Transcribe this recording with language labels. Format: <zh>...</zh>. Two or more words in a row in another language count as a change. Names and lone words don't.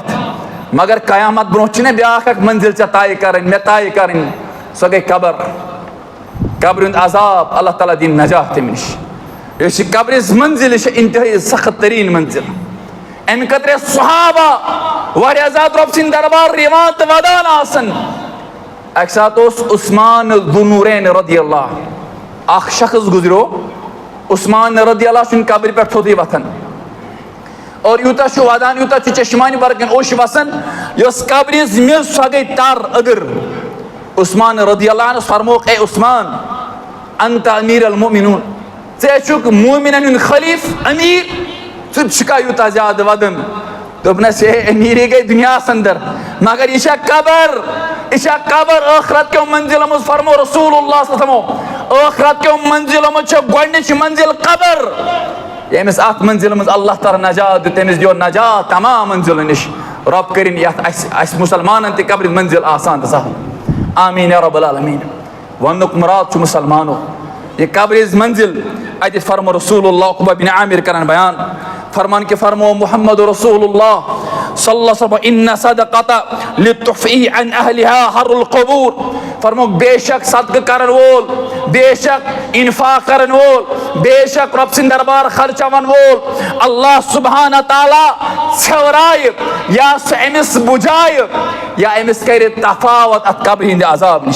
<ks>मगर क़यामत ब्रोह ब्याख मंजिल चे तय कर मे तय कर सो गई कब्र। कब्र हुंद अजाब अल्लाह ताला दिन नजात तम नश। इस कब्र मंजिल इंतहाई सख्त तरीन मंजिल। अम खतर सहाबा वारिया ज़्यादा रब सिंद दरबार रिवान तो वदान आसन। एक साथ उस्मान ज़ुन्नूरैन रज़ियल्लाह अख शख्स गुजरो उस्मान रज़ियल्लाह कब्र पे थोथी वथन और यूता वदान यूता चश्मान बरकन ओश वसन यस कब्र मे सो गई तर अगर। उस्मान रज़ियल्लाह फरमोक ए उस्मान अंत</ks> <ar>أمير المؤمنين</ar> <ks>ज़ेचुक मोमिनन खलीफ अमीर ज़ुका यूता ज़्यादा वदन दोपनस ये अमीरी गई दुनिया अंदर मगर यह कब्र आखरत के मंजिल मज फरमो रसूलुल्लाह</ks> <ar>صلى الله عليه وسلم</ar> <ks>आखरत के मंजिल मज गोडनिच मंजिल कब्र। यमिस अत मंजिल मज अल्लाह ताला नजात तमिस दियो नजात तमाम मंजिल निश। रब करिन यस मुसलमानन ते कब्र मंजिल आसान सहल</ks> <ar>آمين يا رب العالمين.</ar> <ks>वनुक मुराद छु मुसलमानो ये कब्र मंजिल अत फरमो रसूलुल्लाह उक़बा बिन आमिर करन बयान फरमान के फरमो मुहम्मद रसूलुल्लाह</ks> <ar>صلى الله عليه وسلم إن الصدقة لتطفئ عن أهلها حر القبور.</ar> <ks>फरमो बेशक सदक़ा करन वोल बेशक इन्फाक करन वोल बेशक रब सिंद दरबार खर्चवन वोल अल्लाह सुब्हान ताला छवराय या अमिस बुझाय या अमिस कर तफावत अत कब्र हिंद अजाब निश।</ks>